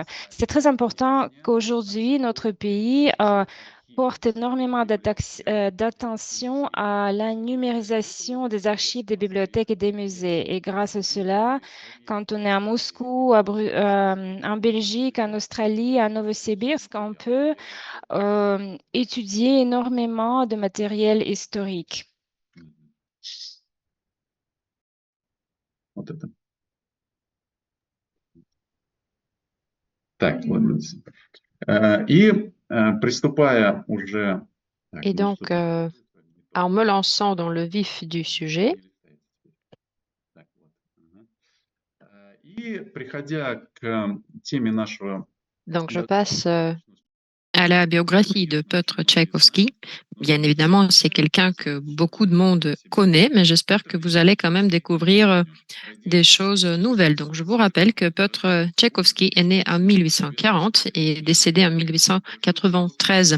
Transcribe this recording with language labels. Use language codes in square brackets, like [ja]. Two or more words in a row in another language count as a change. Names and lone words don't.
[fr] C'est très important qu'aujourd'hui, notre pays porte énormément d'attention à la numérisation des archives des bibliothèques et des musées. Et grâce à cela, quand on est à Moscou, en Belgique, en Australie, à Novosibirsk, on peut étudier énormément de matériel historique. [ru] Вот это. Так, ладно. И приступая уже... [fr] Et donc, en me lançant dans le vif du sujet, [ru] И приходя к теме нашего... [fr] donc je passe à la biographie de Piotr Tchaïkovski. Bien évidemment, c'est quelqu'un que beaucoup de monde connaît, mais j'espère que vous allez quand même découvrir des choses nouvelles. Donc, je vous rappelle que Piotr Tchaïkovski est né en 1840 et est décédé en 1893.